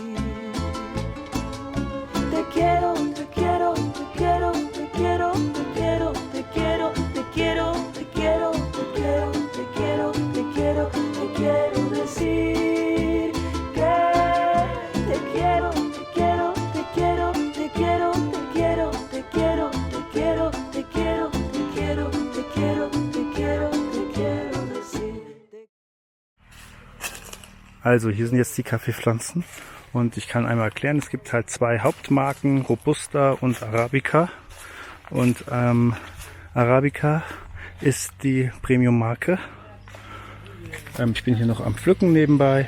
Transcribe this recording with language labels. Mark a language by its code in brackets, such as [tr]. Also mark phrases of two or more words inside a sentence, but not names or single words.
[es] Te quiero, te quiero, te quiero, te quiero, te quiero, te quiero, te quiero, te quiero, te quiero, te quiero, te quiero, te quiero decir que te quiero, te quiero, te quiero, te quiero, te quiero, te quiero, te quiero, te quiero, te quiero, te quiero, te quiero, te quiero decir. [de] Also hier sind jetzt die Kaffeepflanzen und ich kann einmal erklären, es gibt halt 2 Hauptmarken, Robusta und Arabica. Und Arabica ist die Premium-Marke. Ich bin hier noch am Pflücken nebenbei.